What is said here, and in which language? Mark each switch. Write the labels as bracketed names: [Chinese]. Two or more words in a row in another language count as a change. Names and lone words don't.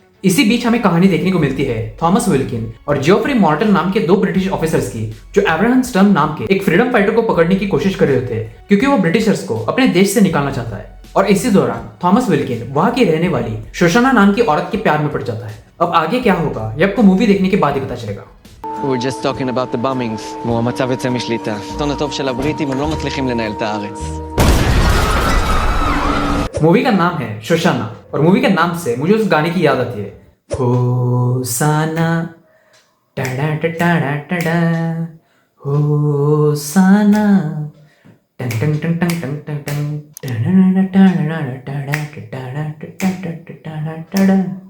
[Hindi] इसी बीच हमें कहानी देखने को मिलती है थॉमस विल्किन और जियोफ्री मॉर्टन नाम के 2 ब्रिटिश ऑफिसर्स की, जो अब्राहम स्टर्म नाम के एक फ्रीडम फाइटर को पकड़ने की कोशिश कर रहे थे क्योंकि वो ब्रिटिशर्स को अपने देश से निकालना चाहता है। और इसी दौरान थॉमस विल्किन वहां की रहने वाली शोशाना नाम की औरत के प्यार में पड़ जाता है। अब आगे क्या होगा ये आपको मूवी देखने के बाद ही पता चलेगा। [English] We were just talking about the bombings. [Hebrew] כמו המצב יוצא משליטה. השלטון הטוב של הבריטים הם לא מצליחים לנהל את הארץ. [Hindi] मूवी का नाम है शोशाना और मूवी के नाम से मुझे उस गाने की याद आती है, होसाना टाडा टाडा टाडा होसाना टन टन टन टन टन टन टन टाडा टाडा टाडा टाडा टाडा टाडा